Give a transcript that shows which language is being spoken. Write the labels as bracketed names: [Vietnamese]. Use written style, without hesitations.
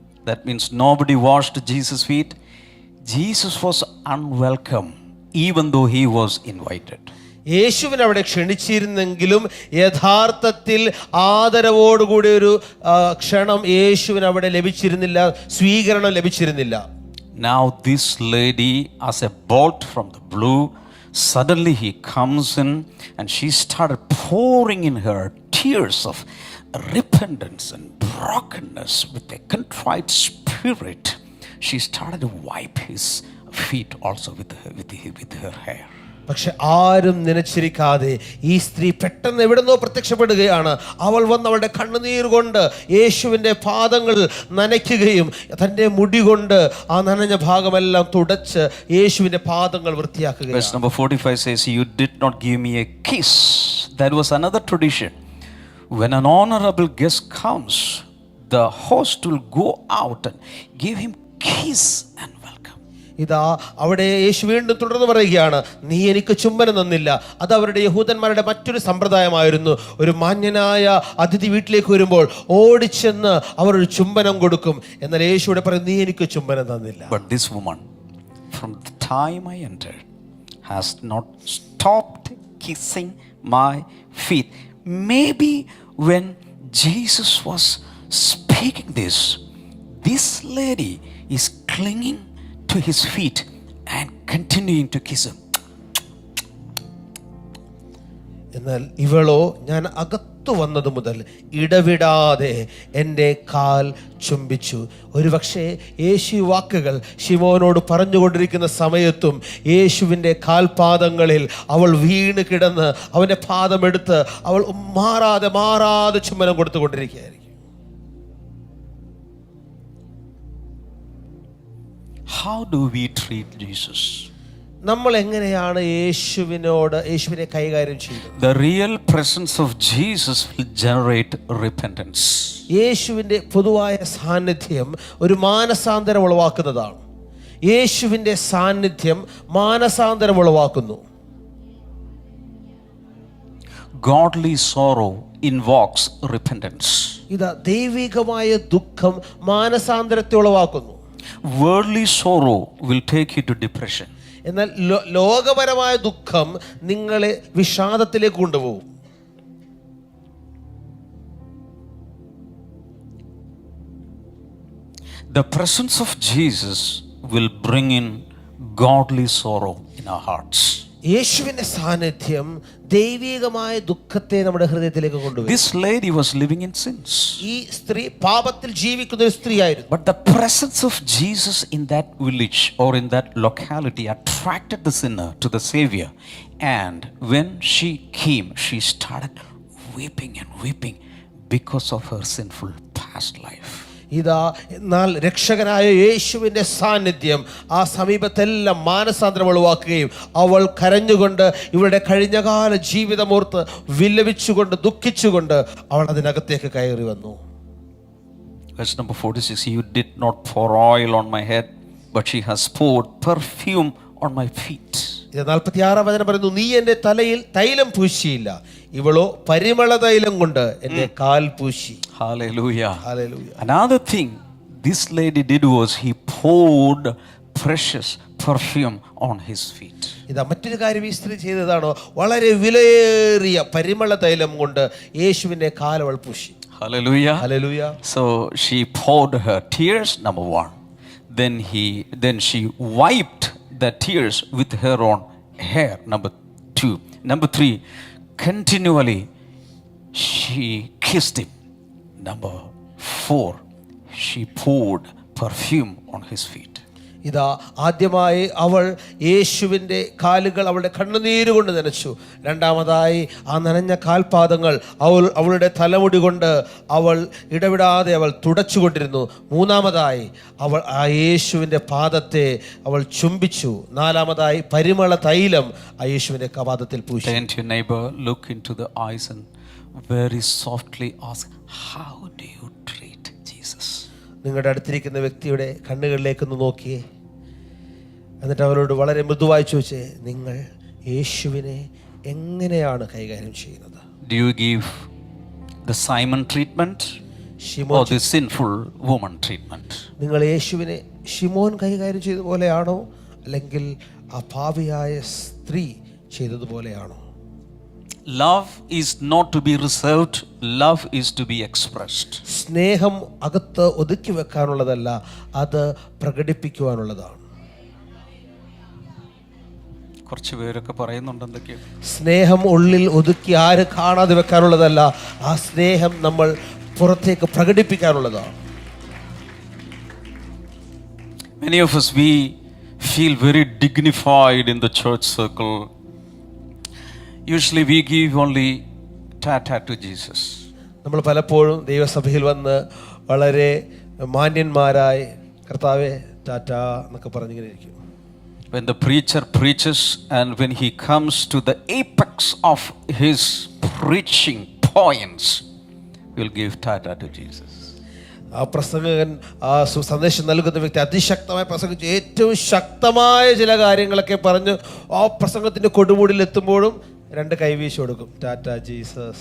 [English] That means nobody washed Jesus' feet. Jesus was unwelcome even though he was invited. [Malayalam] യേശുവിനെ അവിടെ ക്ഷണിച്ചിരുന്നെങ്കിലും യഥാർത്ഥത്തിൽ ആദരവോടുകൂടി ഒരു ക്ഷണം യേശുവിന് അവിടെ ലഭിച്ചിരുന്നില്ല, സ്വീകരണം ലഭിച്ചിരുന്നില്ല. [English] Now this lady, as a bolt from the blue, suddenly he comes in and she started pouring in her tears of repentance and brokenness with a contrite spirit. She started to wipe his feet also with her hair. [Malayalam] പക്ഷെ ആരും നനച്ചിരിക്കാതെ ഈ സ്ത്രീ പെട്ടെന്ന് എവിടുന്നോ പ്രത്യക്ഷപ്പെടുകയാണ്. അവൾ വന്ന് അവളുടെ കണ്ണുനീർ കൊണ്ട് യേശുവിൻ്റെ പാദങ്ങൾ നനയ്ക്കുകയും തൻ്റെ മുടി കൊണ്ട് ആ നനഞ്ഞ ഭാഗമെല്ലാം തുടച്ച് യേശുവിൻ്റെ പാദങ്ങൾ വൃത്തിയാക്കുകയും. [English] Verse number 45 says, you did not give me a kiss. That was another tradition. When an honorable guest comes, the host will go out and give him kiss and welcome. [Malayalam] ഇതാ അവിടെ യേശു വീണ്ടും തുടർന്ന് പറയുകയാണ്, നീ എനിക്ക് ചുംബനം തന്നില്ല. അത് അവരുടെ യഹൂദന്മാരുടെ മറ്റൊരു സമ്പ്രദായമായിരുന്നു. ഒരു മാന്യനായ അതിഥി വീട്ടിലേക്ക് വരുമ്പോൾ ഓടിച്ചെന്ന് അവർ ഒരു ചുംബനം കൊടുക്കും. എന്നാൽ യേശുവിടെ പറയും, നീ എനിക്ക് ചുംബനം തന്നില്ല. [English] But this woman, from the time I entered, has not stopped kissing my feet. Maybe when Jesus was speaking this lady is clinging to his feet and continuing to kiss him. [Malayalam] എന്നാൽ ഇവളോ, ഞാൻ അകത്ത് വന്നത് മുതൽ ഇടവിടാതെ എൻ്റെ കാൽ ചുംബിച്ചു. ഒരുപക്ഷെ യേശു വാക്കുകൾ ശിമോനോട് പറഞ്ഞുകൊണ്ടിരിക്കുന്ന സമയത്തും യേശുവിൻ്റെ കാൽപാദങ്ങളിൽ അവൾ വീണ് കിടന്ന് അവൻ്റെ പാദമെടുത്ത് അവൾ മാറാതെ ചുംബനം കൊടുത്തുകൊണ്ടിരിക്കുകയായിരിക്കും. [English] How do we treat Jesus? [Malayalam] നമ്മൾ എങ്ങനെയാണ് യേശുവിനെ കൈകാര്യം ചെയ്യുന്നത്? [English] The real presence of Jesus will generate repentance. [Malayalam] യേശുവിൻ്റെ പൊതുവായ സാന്നിധ്യം ഒരു മാനസാന്തരം ഉളവാക്കുന്നതാണ്. യേശുവിൻ്റെ സാന്നിധ്യം മാനസാന്തരം ഉളവാക്കുന്നു. [English] Godly sorrow invokes repentance. [Malayalam] ഇതാ ദൈവികമായ ദുഃഖം മാനസാന്തരത്തെ ഉളവാക്കുന്നു. [English] Worldly sorrow will take you to depression. [Malayalam] എന്നാൽ ലോകപരമായ ദുഃഖം നിങ്ങളെ വിഷാദത്തിലേക്ക് കൊണ്ടുപോകും. [English] The presence of Jesus will bring in godly sorrow in our hearts. [Malayalam] യേശുവിന്റെ സാന്നിധ്യം ദൈവികമായ ദുഃഖത്തെ നമ്മുടെ ഹൃദയത്തിലേക്ക് കൊണ്ടുവരും. [English] This lady was living in sins. [Malayalam] ഈ സ്ത്രീ പാപത്തിൽ ജീവിക്കുന്ന ഒരു സ്ത്രീയായിരുന്നു. [English] But the presence of Jesus in that village or in that locality attracted the sinner to the Savior. And when she came, she started weeping and weeping because of her sinful past life. [Malayalam] ഇതാ എന്നാൽ രക്ഷകനായ യേശുവിൻ്റെ സാന്നിധ്യം ആ സമീപത്തെല്ലാം മാനസാന്തരം ഉളവാക്കുകയും അവൾ കരഞ്ഞുകൊണ്ട് ഇവളുടെ കഴിഞ്ഞകാല ജീവിതമോർത്ത് വിലപിച്ചുകൊണ്ട് ദുഃഖിച്ചുകൊണ്ട് അവൾ അതിനകത്തേക്ക് കയറി വന്നു. [English] Verse number 46, you did not pour oil on my head, but she has poured perfume on my feet. [Malayalam] ഇത് 46 വചനം പറയുന്നു, നീ എൻ്റെ തലയിൽ തൈലം പൂശിയില്ല, ഇവളോ പരിമള തൈലം കൊണ്ട് എൻ്റെ കാൽ പൂശി. [English] Hallelujah. Hallelujah. Another thing this lady did was he poured precious perfume on his feet. [Malayalam] ഇതാ മറ്റൊരു കാര്യം ഈ സ്ത്രീ ചെയ്തതാണോ, വളരെ വിലയേറിയ പരിമള തൈലം കൊണ്ട് യേശുവിൻ്റെ കാൽ അവൾ പൂശി. [English] Hallelujah. [Malayalam] Hallelujah. [English] So she poured her tears, number one. Then she wiped the tears with her own hair, number two. Number three, continually she kissed him. Number four, she poured perfume on his feet. [Malayalam] ഇതാ ആദ്യമായി അവൾ യേശുവിൻ്റെ കാലുകൾ അവളുടെ കണ്ണുനീര് കൊണ്ട് നനച്ചു. രണ്ടാമതായി ആ നനഞ്ഞ കാൽപാദങ്ങൾ അവളുടെ തലമുടി കൊണ്ട് അവൾ ഇടവിടാതെ അവൾ തുടച്ചുകൊണ്ടിരുന്നു. മൂന്നാമതായി അവൾ ആ യേശുവിൻ്റെ പാദത്തെ അവൾ ചുംബിച്ചു. നാലാമതായി പരിമള തൈലം ആ യേശുവിൻ്റെ പാദത്തിൽ പൂശി. [English] Turn to your neighbor, look into the eyes and very softly ask, how do you treat Jesus? [Malayalam] നിങ്ങളുടെ അടുത്തിരിക്കുന്ന വ്യക്തിയുടെ കണ്ണുകളിലേക്കൊന്ന് നോക്കിയേ. എന്നിട്ട് അവരോട് വളരെ മൃദുവായി ചോദിച്ചേ, നിങ്ങൾ യേശുവിനെ എങ്ങനെയാണ് കൈകാര്യം ചെയ്യുന്നത്? [English] Do you give the Simon treatment or the sinful woman treatment? [Malayalam] നിങ്ങൾ യേശുവിനെ ശിമോൻ കൈകാര്യം ചെയ്ത പോലെയാണോ, അല്ലെങ്കിൽ ആ പാപിയായ സ്ത്രീ ചെയ്തതുപോലെയാണോ? [English] Love is not to be reserved, love is to be expressed. [Malayalam] സ്നേഹം അകത്ത് ഒതുക്കി വെക്കാനുള്ളതല്ല, അത് പ്രകടിപ്പിക്കുവാനുള്ളതാണ്. കുറച്ച് പേരൊക്കെ പറയുന്നുണ്ട് എന്തൊക്കെയോ. സ്നേഹം ഉള്ളിൽ ഒതുക്കി ആര് കാണാതെ വെക്കാനുള്ളതല്ല, ആ സ്നേഹം നമ്മൾ പുറത്തേക്ക് പ്രകടിപ്പിക്കാനുള്ളതാണ്. [English] Many of us, we feel very dignified in the church circle. Usually we give only tata to Jesus. [Malayalam] നമ്മൾ പലപ്പോഴും ദൈവസഭയിൽ വന്ന് വളരെ മാന്യന്മാരായി കർത്താവേ ടാറ്റ എന്നൊക്കെ പറഞ്ഞിങ്ങനെ ഇരിക്കും. [English] When the preacher preaches and when he comes to the apex of his preaching points, we'll give tata to Jesus. [Malayalam] ആ പ്രസംഗകൻ ആ സന്ദേശം നൽകുന്ന വ്യക്തി അതിശക്തമായി പ്രസംഗിച്ച് ഏറ്റവും ശക്തമായ ചില കാര്യങ്ങളൊക്കെ പറഞ്ഞ് ആ പ്രസംഗത്തിന്റെ കൊടുമുടിയിൽ എത്തുമ്പോഴും രണ്ട് കൈവീശി കൊടുക്കും, ടാറ്റ ജീസസ്.